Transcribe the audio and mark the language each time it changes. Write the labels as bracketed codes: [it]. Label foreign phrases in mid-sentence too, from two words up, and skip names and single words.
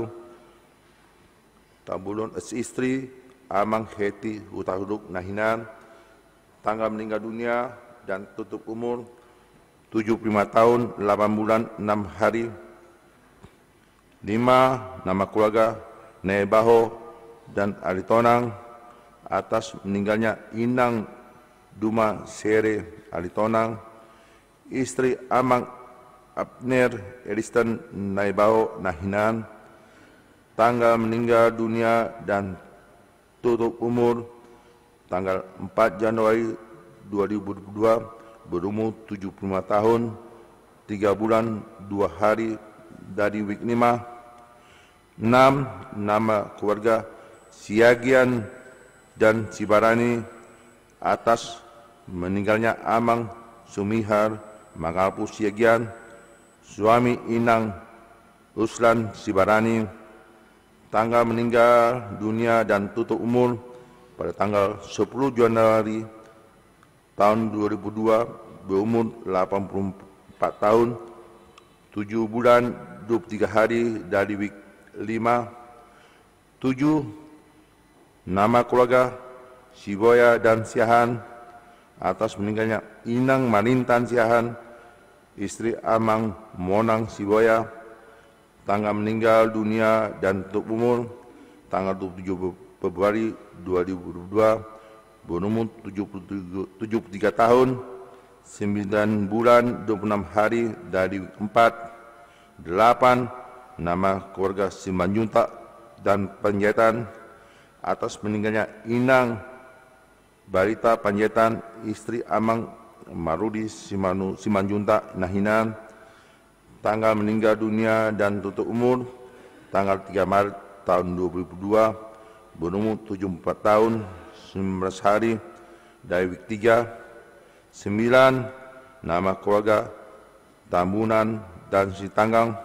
[id] Tambulun istri Amang Heti Hutahuruk Nahinan, tanggal meninggal dunia dan tutup umur 75 tahun 8 bulan 6 hari. 5. Nama keluarga Nebaho dan Alitonang. Atas meninggalnya Inang Duma Sere Alitonang, istri Amang Abner Elistan Naibaho Nahinan, tanggal meninggal dunia dan tutup umur tanggal 4 Januari 2022, berumur 75 tahun 3 bulan 2 hari dari week 5. 6. Nama keluarga Siagian dan Sibarani. Atas meninggalnya Amang Sumihar Mangapu Siagian, suami Inang Ruslan Sibarani, tanggal meninggal dunia dan tutup umur pada tanggal 10 Januari tahun 2002, berumur 84 tahun 7 bulan 23 hari dari week 5. 7. Nama keluarga Siboya dan Siahan. Atas meninggalnya Inang Malintan Siahan, istri Amang Monang Siboya, tanggal meninggal dunia dan tutup umur tanggal 27 Februari 2022, berumur 73 tahun 9 bulan 26 hari dari 4. 8. Nama keluarga Simanjuntak dan Panjaitan. Atas meninggalnya Inang Barita Panjaitan, istri Amang Marudi Simanjuntak Nahinan, tanggal meninggal dunia dan tutup umur tanggal 3 Maret tahun 2002, berumur 74 tahun 19 hari dari week 3. 9. Nama keluarga Tambunan dan Sitanggang.